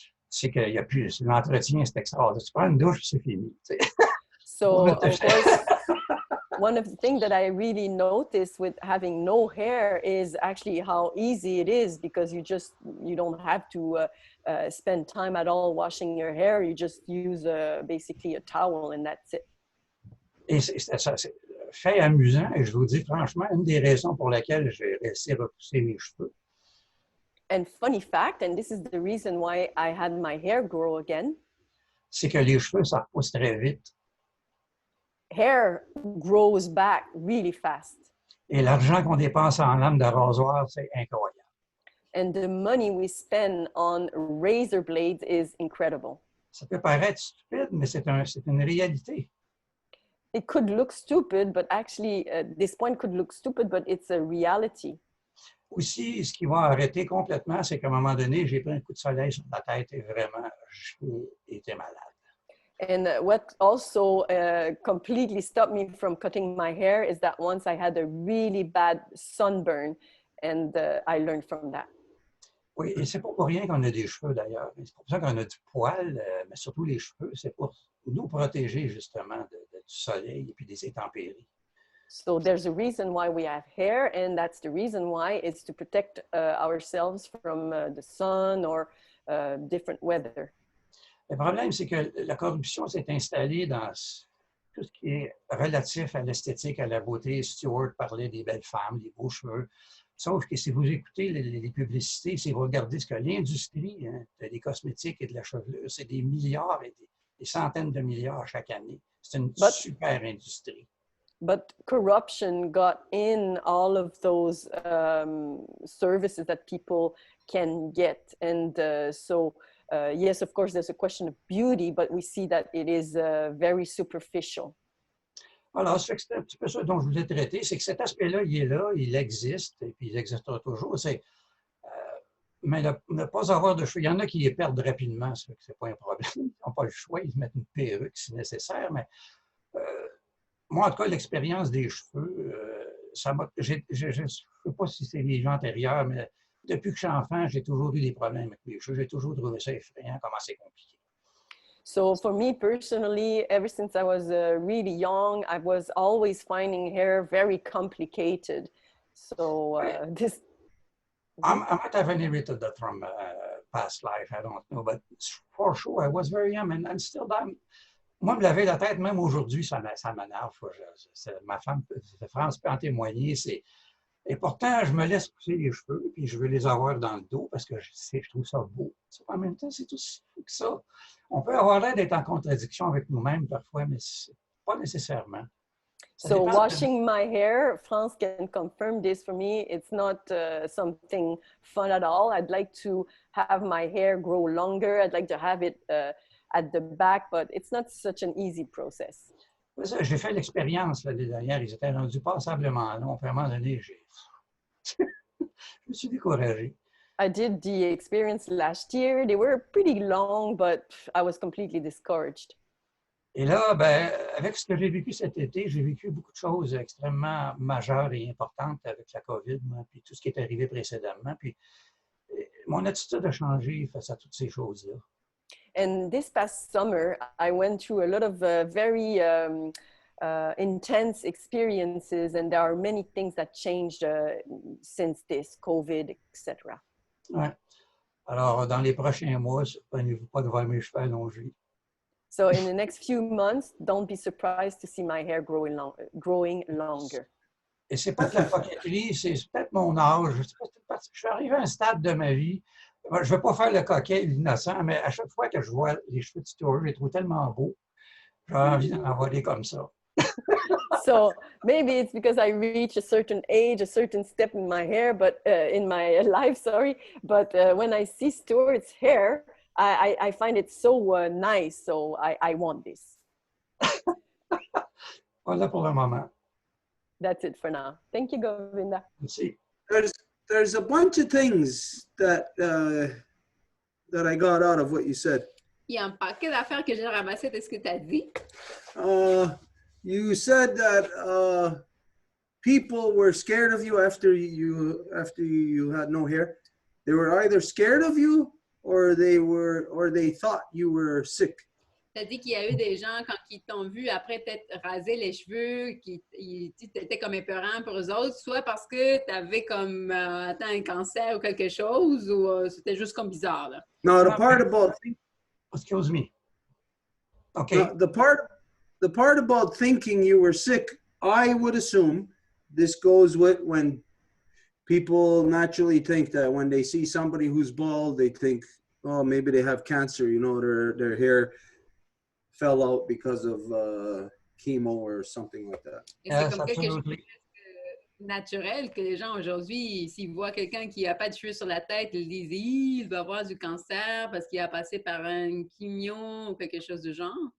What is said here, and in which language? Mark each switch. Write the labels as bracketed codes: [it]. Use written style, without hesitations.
[fr] C'est qu'il n'y a plus, l'entretien, c'est extraordinaire. Tu prends une douche, c'est fini. [en] So, of course, one of the things that I really noticed with having no hair is actually how easy it is, because you don't have to spend time at all washing your hair. You just use basically a towel and that's it. [fr] Et c'est fait amusant, et je vous dis franchement, une des raisons pour lesquelles j'ai laissé repousser mes cheveux. [en] And funny fact, and this is the reason why I had my hair grow again. [fr] C'est que les cheveux, ça repousse très vite. [en] Hair grows back really fast. [fr] Et l'argent qu'on dépense en lame de rasoir, c'est incroyable. [en] And the money we spend on razor blades is incredible. [fr] Ça peut paraître stupide, mais c'est une réalité. [en] It could look stupid, but actually, this point could look stupid, but it's a reality. [fr] Aussi, ce qui va arrêter complètement, c'est qu'à un moment donné, j'ai pris un coup de soleil sur la tête et vraiment, j'ai été malade. [en] And what also completely stopped me from cutting my hair is that once I had a really bad sunburn, and I learned from that. [fr] Oui, et c'est pas pour rien qu'on a des cheveux d'ailleurs. C'est pour ça qu'on a du poil, mais surtout les cheveux, c'est pour nous protéger justement du soleil et puis des intempéries. [en] So there's a reason why we have hair, and that's the reason why it's to protect ourselves from the sun or different weather. [fr] Le problème, c'est que la corruption s'est installée dans tout ce qui est relatif à l'esthétique, à la beauté. Stewart parlait des belles femmes, des beaux cheveux. Sauf que si vous écoutez les publicités, si vous regardez ce que l'industrie des cosmétiques et de la chevelure, c'est des milliards et des centaines de milliards chaque année. C'est une super industrie. [en] But corruption got in all of those services that people can get. And so, yes, of course, there's a question of beauty, but we see that it is very superficial. [fr] Alors, c'est un petit peu ça dont je voulais traiter, c'est que cet aspect-là, il existe, et puis il existera toujours. Mais ne pas avoir de cheveux, il y en a qui les perdent rapidement, ça fait que c'est pas un problème. Ils n'ont pas le choix, ils mettent une perruque si nécessaire, mais moi, en tout cas, l'expérience des cheveux, je ne sais pas si c'est les gens antérieurs, mais depuis que je suis enfant, j'ai toujours eu des problèmes avec mes cheveux. J'ai toujours trouvé ça effrayant, comment c'est compliqué. [en] So for me personally, ever since I was really young, I was always finding hair very complicated. So this... I might have inherited that from past life, I don't know, but for sure, I was very young and still that. [fr] Moi, me laver la tête, même aujourd'hui, ça m'énerve. Ma femme, France peut en témoigner. Et pourtant, je me laisse pousser les cheveux, puis je veux les avoir dans le dos parce que je trouve ça beau. En même temps, c'est aussi fou que ça. On peut avoir l'air d'être en contradiction avec nous-mêmes parfois, mais pas nécessairement. [en] So washing my hair, France can confirm this for me. It's not something fun at all. I'd like to have my hair grow longer. I'd like to have it at the back, but it's not such an easy process. [fr] J'ai fait l'expérience l'année dernière. Ils étaient rendus passablement longs. À un moment donné, je me suis découragé. [en] I did the experience last year. They were pretty long, but I was completely discouraged. [fr] Et là, ben, avec ce que j'ai vécu cet été, j'ai vécu beaucoup de choses extrêmement majeures et importantes avec la COVID, moi, puis tout ce qui est arrivé précédemment. Puis mon attitude a changé face à toutes ces choses-là. [en] And this past summer, I went through a lot of very intense experiences, and there are many things that changed since this COVID, etc. [fr] Ouais. Alors, dans les prochains mois, surprenez-vous pas de voir mes cheveux allongés. [en] So in the next few months, don't be surprised to see my hair growing longer. [fr] Et c'est pas de la coquetterie, c'est peut-être mon âge. Je suis arrivé à un stade de ma vie. Je ne veux pas faire le coquet et l'innocent, mais à chaque fois que je vois les cheveux de Stuart, je les trouve tellement beaux. J'ai envie d'en avoir des comme ça. [en] So maybe it's because I reach a certain age, a certain step in my hair, but in my life, sorry. But when I see Stuart's hair, I find it so nice. So I want this. [fr] Voilà pour le moment. [en] That's it for now. Thank you, Govinda. [fr] Merci. [en] There's a bunch of things that I got out of what you said. [fr] Il y a un paquet d'affaires que j'ai ramassées de ce que tu as dit. [en] You said that people were scared of you after you had no hair. They were either scared of you or they thought you were sick. [fr] Tu as dit qu'il y a eu des gens, quand ils t'ont vu après t'être rasé les cheveux, qui étais comme épeurant pour eux autres, soit parce que tu avais comme atteint un cancer ou quelque chose, ou c'était juste comme bizarre. Là. [en] No, the part about Excuse me. Okay. no, the part about thinking you were sick, I would assume this goes with when people naturally think that when they see somebody who's bald, they think, oh, maybe they have cancer, you know, their hair fell out because of chemo or something like that. [fr] Et c'est comme quelque chose de naturel que les gens aujourd'hui, s'ils voient quelqu'un qui n'a pas de cheveux sur la tête, ils disent il doit avoir du cancer parce qu'il a passé par un chimio ou quelque chose du genre.